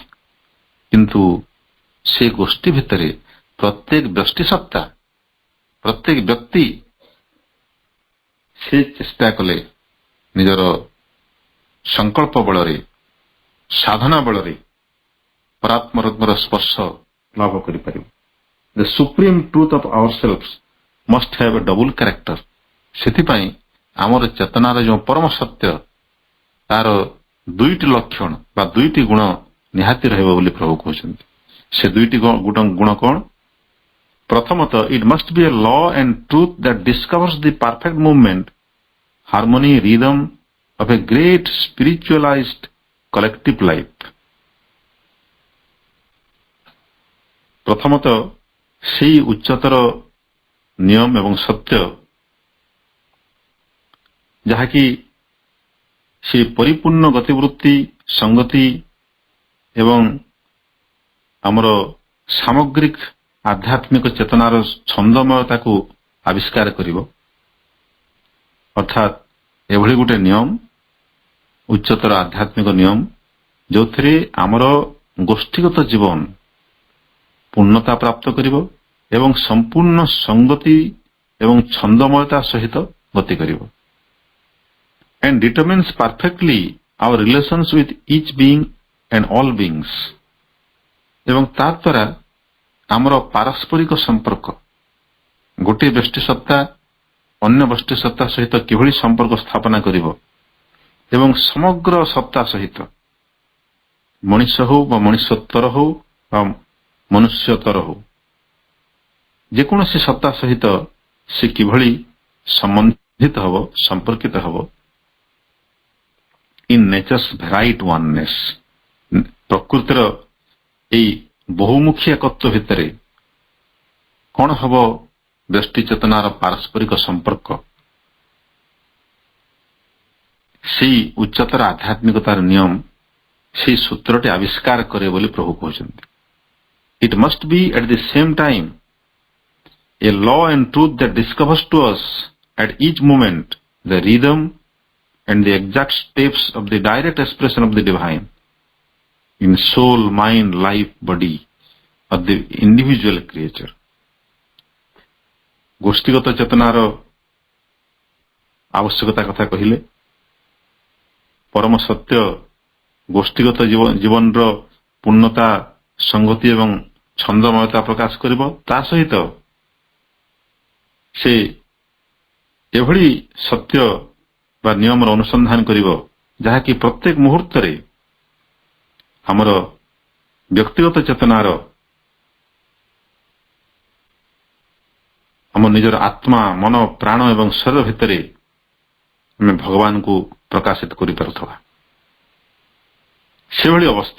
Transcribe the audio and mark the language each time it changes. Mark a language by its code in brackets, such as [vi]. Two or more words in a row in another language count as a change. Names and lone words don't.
[or] କିନ୍ତୁ ସେ ଗୋଷ୍ଠୀ ଭିତରେ ପ୍ରତ୍ୟେକ ବ୍ୟଷ୍ଟି ସତ୍ତା, ପ୍ରତ୍ୟେକ ବ୍ୟକ୍ତି ସେ ଚେଷ୍ଟା କଲେ ନିଜର ସଂକଳ୍ପ ବଳରେ, ସାଧନା ବଳରେ ପରାତ୍ମର ସ୍ପର୍ଶ ଲାଭ କରିପାରିବ। [en] The supreme truth of ourselves must have a double character. [or] ସେଥିପାଇଁ ଆମର ଚେତନାର ଯେଉଁ ପରମ ସତ୍ୟ, ତାର ଦୁଇଟି ଲକ୍ଷଣ ବା ଦୁଇଟି ଗୁଣ ନିହାତି ରହିବ ବୋଲି ପ୍ରଭୁ କହୁଛନ୍ତି। ସେ ଦୁଇଟି ଗୁଣ କ'ଣ? ପ୍ରଥମତଃ, [en] it must be a law and truth that discovers the perfect movement, harmony, rhythm of a great spiritualized collective life. [or] ପ୍ରଥମତଃ, ସେହି ଉଚ୍ଚତର ନିୟମ ଏବଂ ସତ୍ୟ ଯାହାକି ସେ ପରିପୂର୍ଣ୍ଣ ଗତିବୃତ୍ତି, ସଂଗତି ଏବଂ ଆମର ସାମଗ୍ରିକ ଆଧ୍ୟାତ୍ମିକ ଚେତନାର ଛନ୍ଦମୟତାକୁ ଆବିଷ୍କାର କରିବ। ଅର୍ଥାତ୍ ଏଭଳି ଗୋଟେ ନିୟମ, ଉଚ୍ଚତର ଆଧ୍ୟାତ୍ମିକ ନିୟମ, ଯେଉଁଥିରେ ଆମର ଗୋଷ୍ଠୀଗତ ଜୀବନ ପୂର୍ଣ୍ଣତା ପ୍ରାପ୍ତ କରିବ ଏବଂ ସମ୍ପୂର୍ଣ୍ଣ ସଂଗତି ଏବଂ ଛନ୍ଦମୟତା ସହିତ ଗତି କରିବ। [en] And determines perfectly our relations with each being and all beings. [or] ଏବଂ ତା ଦ୍ୱାରା ଆମର ପାରସ୍ପରିକ ସମ୍ପର୍କ, ଗୋଟିଏ ବ୍ୟଷ୍ଟି ସତ୍ତା ଅନ୍ୟ ବ୍ୟଷ୍ଟି ସତ୍ତା ସହିତ କିଭଳି ସମ୍ପର୍କ ସ୍ଥାପନା କରିବ ଏବଂ ସମଗ୍ର ସତ୍ତା ସହିତ, ମଣିଷ ହଉ ବା ମଣିଷତ୍ୱର ହଉ ବା ମନୁଷ୍ୟତର ହଉ, ଯେକୌଣସି ସତ୍ତା ସହିତ ସେ କିଭଳି ସମ୍ବନ୍ଧିତ ହେବ, ସମ୍ପର୍କିତ ହେବ, [en] in nature's varied oneness. [or] ପ୍ରକୃତିର ଏଇ ବହୁମୁଖୀ ଏକତ୍ୱ ଭିତରେ କ'ଣ ହେବ? ବ୍ୟଷ୍ଟି ଚେତନାର ପାରସ୍ପରିକ ସମ୍ପର୍କ ସେହି ଉଚ୍ଚତର ଆଧ୍ୟାତ୍ମିକତାର ନିୟମ, ସେହି ସୂତ୍ରଟି ଆବିଷ୍କାର କରେ ବୋଲି ପ୍ରଭୁ କହୁଛନ୍ତି। [en] it must be at the same time a law and truth that discovers to us at each moment the rhythm and the exact steps of the direct expression of the divine in soul, mind, life, body of the individual creature. [or] ଗୋଷ୍ଠୀଗତ ଚେତନାର ଆବଶ୍ୟକତା କଥା କହିଲେ, ପରମ ସତ୍ୟ ଗୋଷ୍ଠୀଗତ ଜୀବନର ପୂର୍ଣ୍ଣତା, ସଂଗତି ଏବଂ ଛନ୍ଦମୟତା ପ୍ରକାଶ କରିବ। ତା ସହିତ ସେ ଏଭଳି ସତ୍ୟ ବା ନିୟମର ଅନୁସନ୍ଧାନ କରିବ ଯାହାକି ପ୍ରତ୍ୟେକ ମୁହୂର୍ତ୍ତରେ ଆମର ବ୍ୟକ୍ତିଗତ ଚେତନାର, ଆମ ନିଜର ଆତ୍ମା, ମନ, ପ୍ରାଣ ଏବଂ ଶରୀର ଭିତରେ ଆମେ ଭଗବାନଙ୍କୁ ପ୍ରକାଶିତ କରିପାରୁଥିବା ସେଭଳି ଅବସ୍ଥା।